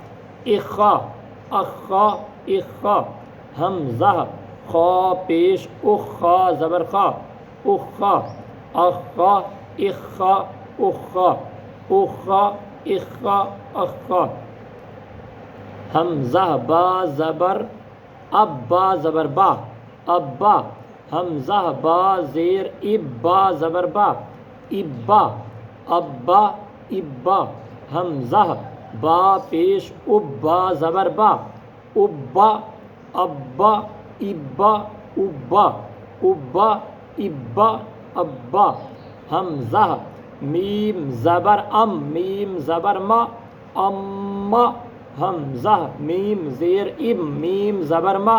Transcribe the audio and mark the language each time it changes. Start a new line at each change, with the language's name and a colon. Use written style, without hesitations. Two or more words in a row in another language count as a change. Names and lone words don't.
Urdu: حمزہ خا پیش خا زبر خا حمزہ با زبر با زبر ابا حمزہ با زیر با زبر ابا حمزہ با پیش با زبر ابا حمزہ میم زبر میم زبر اما حمزہ میم زیر میم زبر